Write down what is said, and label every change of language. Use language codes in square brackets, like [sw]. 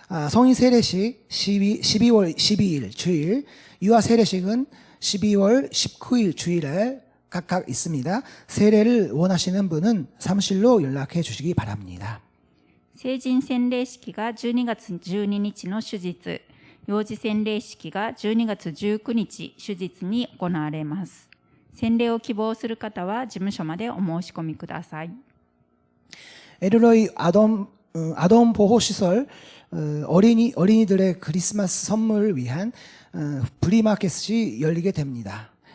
[ko] 성인 세례식 12월 12일 주일, 유아 세례식은 12월 19일 주일에 각각 있습니다. 세례를 원하시는 분은 사무실로 연락해 주시기 바랍니다. [ja] 成人洗礼式が12月12日の手術、幼児洗礼式が12月19日手術に行われます。洗礼を希望する方は事務所までお申し込みください。 [ko] 에르로이 아동 보호시설 어린이들의 크리스마스 선물을 위한 프리마켓이 열리게 됩니다.